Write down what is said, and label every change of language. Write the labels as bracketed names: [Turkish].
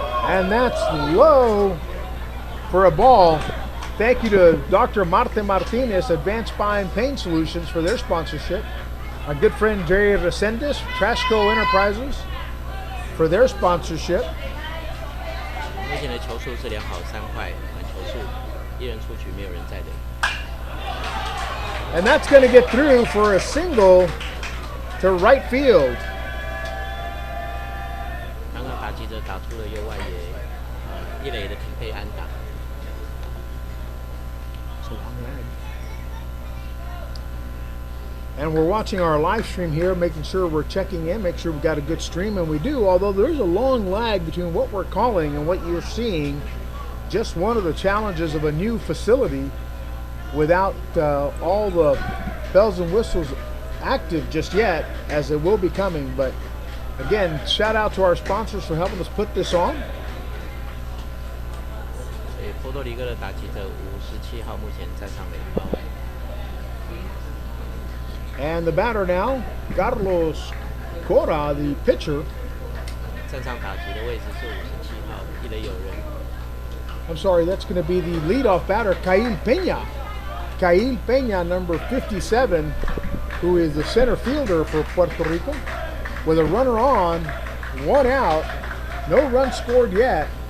[English] And that's low for a ball. Thank you to Dr. Marte Martinez, Advanced Spine Pain Solutions, for their sponsorship. Our good friend Jerry Resendez, Trashco Enterprises, for their sponsorship. [Chinese] 目前的球速是2好3坏，满球数1人出局，没有人在垒。 [English] And that's going to get through for a single to right field. [Chinese] 刚刚打击者打出了右外野，一垒的平配安打。 [English] And we're watching our live stream here, making sure we're checking in, make sure we've got a good stream, and we do, although there's a long lag between what we're calling and what you're seeing. Just one of the challenges of a new facility without all the bells and whistles active just yet, as it will be coming. But again, shout out to our sponsors for helping us put this on. [Chinese] 所以波多黎各的打击者57号目前站上垒包。 [English] And the batter now, Carlos Cora, the pitcher. [Chinese] 站上打击的位置是57号，一垒有人。 [English] I'm sorry, that's going to be the leadoff batter, Cail Peña. Cail Peña, number 57, who is the center fielder for Puerto Rico. With a runner on, one out, no run scored yet.